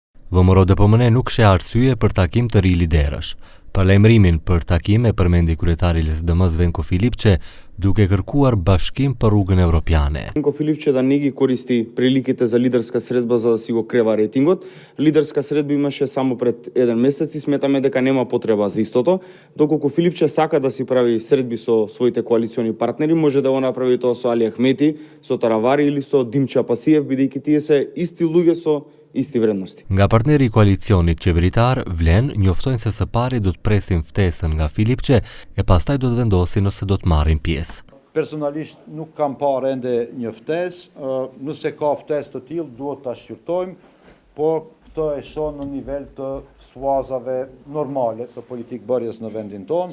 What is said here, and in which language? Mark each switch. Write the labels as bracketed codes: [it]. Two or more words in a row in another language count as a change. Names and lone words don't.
[sq] ВМРО DPMN nuk sheh arsye për takim të ri liderësh. Parlemrimin për takim e përmendi kryetari i LSDM-s Venko Filipçe, duke kërkuar bashkim për rrugën evropiane. [mk] Venko Filipçe да не ги користи приликите за лидерска средба за да си го крева рейтингот. Лидерска средба имаше само пред еден месец и сметаме дека нема потреба за истото. Доколку Филипче сака да си прави средби со своите коалициони партнери, може да го направи тоа со Али Ахмети, со Таравари или со Димча Пасиев, бидејќи тие се исти луѓе со исти вредности. [sq] Nga partneri i koalicionit qeveritar, vlen njoftojnë se së pari do të presin ftesën nga Filipçe e pastaj do të vendosin nëse do të marrin pjesë. Personalisht nuk kam parë ende një ftesë, nëse ka ftesë të tillë duhet ta shqyrtojmë, por këtë e shoh në nivel të suazave normale të politikë bërjes në vendin tonë.